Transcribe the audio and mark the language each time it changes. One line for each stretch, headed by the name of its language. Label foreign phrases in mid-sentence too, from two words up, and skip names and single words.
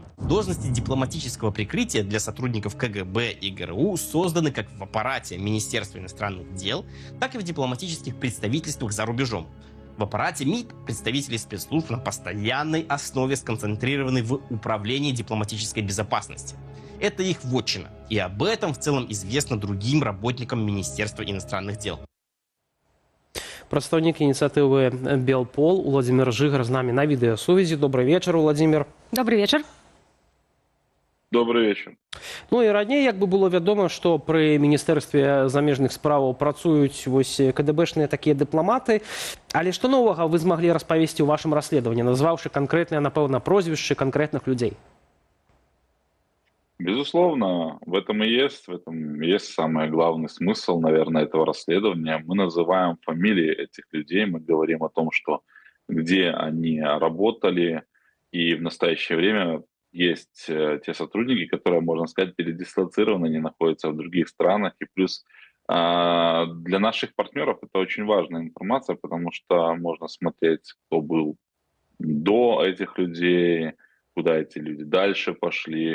Russian: Должности дипломатического прикрытия для сотрудников КГБ и ГРУ созданы как в аппарате Министерства иностранных дел, так и в дипломатических представительствах за рубежом. В аппарате МИД представители спецслужб на постоянной основе сконцентрированы в управлении дипломатической безопасности. Это их вотчина, и об этом в целом известно другим работникам Министерства иностранных дел.
Belarusian: Прадстаўнік ініцыятывы «Белпол» Владимир Жигар з нами на відэасувязі.
Russian: Добрый вечер, Владимир. Добрый вечер. Добрый вечер.
Belarusian: Ну і раней як бы было вядома, што пры Міністэрстве замежных справаў працуюць вось КДБшныя такія дыпламаты. Але што новага вы змаглі распавесці ў вашым расследаванні, назваўшы канкрэтныя, напэўна, прозвішчы канкрэтных людзей?
Russian: Безусловно, в этом есть самый главный смысл, наверное, этого расследования. Мы называем фамилии этих людей, мы говорим о том, что где они работали, и в настоящее время есть те сотрудники, которые, можно сказать, передислоцированы, они находятся в других странах, и плюс для наших партнеров это очень важная информация, потому что можно смотреть, кто был до этих людей, куда эти люди дальше пошли.